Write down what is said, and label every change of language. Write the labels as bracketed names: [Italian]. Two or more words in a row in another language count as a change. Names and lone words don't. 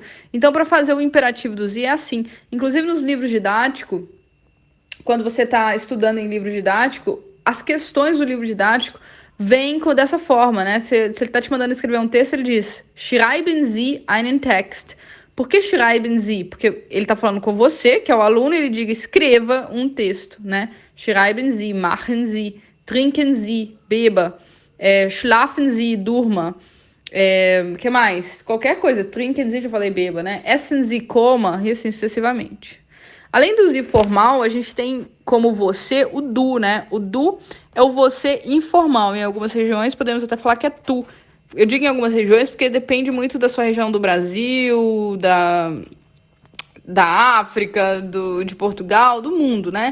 [Portuguese] Então, para fazer o imperativo do Sie é assim. Inclusive, nos livros didáticos, quando você está estudando em livro didático, as questões do livro didático vêm dessa forma, né? Se ele está te mandando escrever um texto, ele diz [German] Schreiben Sie einen Text. [Portuguese] Por que [German] schreiben Sie? [Portuguese] Porque ele está falando com você, que é o aluno, e ele diz escreva um texto, né? [German] Schreiben Sie, machen Sie, trinken Sie, beba. Schlafen Sie, [Portuguese] durma. Que mais? Qualquer coisa. [German] Trinken Sie, [Portuguese] já falei beba, né? [German] Essen Sie, [Portuguese] coma, e assim sucessivamente. Além do Sie formal, a gente tem como você o du, né? O du é o você informal. Em algumas regiões podemos até falar que é tu. Eu digo em algumas regiões porque depende muito da sua região do Brasil, da África, de Portugal, do mundo, né?